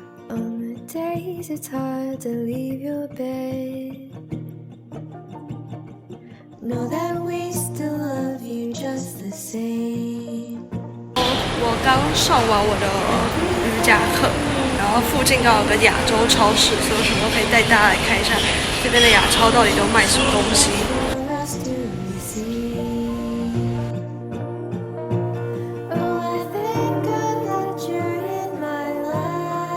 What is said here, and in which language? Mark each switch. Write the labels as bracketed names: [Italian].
[English] On the days it's hard to leave your bed, know that we still love you just the same. [Chinese] 我刚上完我的瑜伽课，然后附近刚好有个亚洲超市，所以我想说可以带大家来看一下这边的亚超到底都卖什么东西。 [English] What else do we see? Oh, I thank God that you're in my life.